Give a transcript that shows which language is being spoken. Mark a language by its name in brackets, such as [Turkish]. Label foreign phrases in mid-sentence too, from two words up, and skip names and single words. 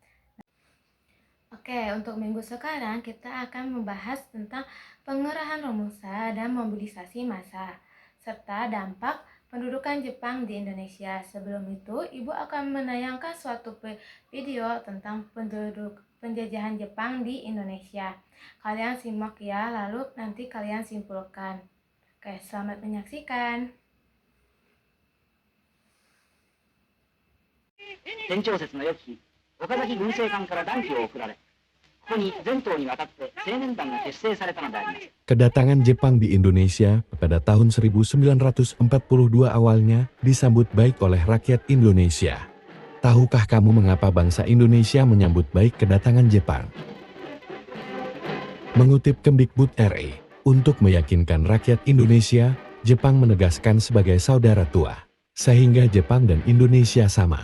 [Indonesian] Oke, untuk minggu sekarang kita akan membahas tentang pengerahan Romusa dan mobilisasi massa serta dampak pendudukan Jepang di Indonesia. Sebelum itu, Ibu akan menayangkan suatu video tentang penjajahan Jepang di Indonesia. Kalian simak ya, lalu nanti kalian simpulkan. Oke, selamat menyaksikan. [Japanese] 天長節の翌日、岡崎軍政官から断旗を送られ、ここに全島にわたって青年団が結成されたのであります。 [Indonesian] Kedatangan Jepang di Indonesia pada tahun 1942 awalnya disambut baik oleh rakyat Indonesia. Tahukah kamu mengapa bangsa Indonesia menyambut baik kedatangan Jepang? Mengutip Kemdikbud RI, untuk meyakinkan rakyat Indonesia, Jepang menegaskan sebagai saudara tua, sehingga Jepang dan Indonesia sama.